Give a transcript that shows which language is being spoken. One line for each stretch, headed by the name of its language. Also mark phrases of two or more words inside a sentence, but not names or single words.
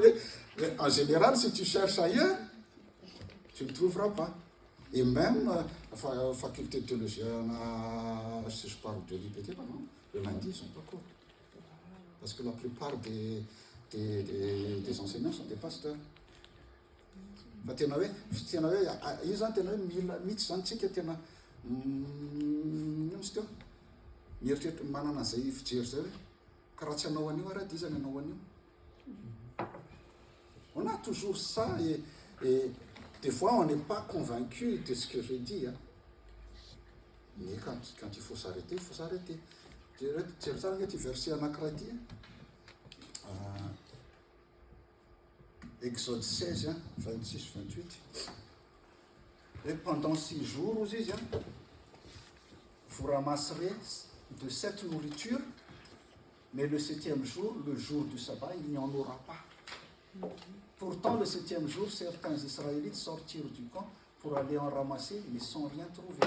French: Mais en général, si tu cherches ailleurs, tu ne le trouveras pas. Et même, la faculté de théologie, si je parle de l'IPT, par exemple, le lundi, ils ne sont pas courts. Parce que la plupart des enseignants sont des pasteurs.
Malagasy: Tena hoe io zany tena hoe mila mihitsy zany tsika tena misy teo mieritreritra manana zay fijery zay hoe karaha tsy hanao an'io raha dia izany hanao an'io.
French: On a toujours ça et des fois on n'est pas convaincu de ce que je dis. Hein. Mais quand il faut s'arrêter, il faut s'arrêter.
Malagasy: Jery tsara agnaty verset anankiray ty.
French: Exode 16, hein, 26, 28. Et pendant 6 jours, aussi, hein, vous ramasserez de cette nourriture, mais le 7e jour, le jour du sabbat, il n'y en aura pas. Pourtant, le 7e jour, certains Israélites sortirent du camp pour aller en ramasser, mais sans rien trouver.